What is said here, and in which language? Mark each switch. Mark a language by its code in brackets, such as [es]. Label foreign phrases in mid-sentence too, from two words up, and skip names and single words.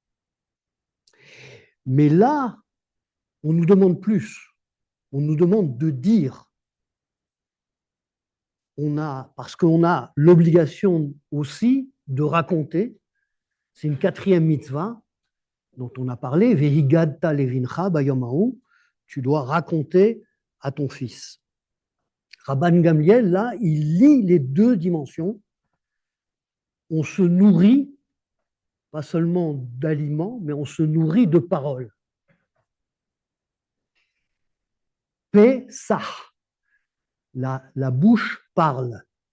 [fr] Mais là, on nous demande plus. On nous demande de dire. Parce qu'on a l'obligation aussi de raconter. C'est une 4e mitzvah dont on a parlé. [he] והגדת לבנך ביום. [fr] Tu dois raconter à ton fils. Rabban Gamliel, là, il lie les 2 dimensions. On se nourrit, pas seulement d'aliments, mais on se nourrit de paroles. Pessah, la bouche parle.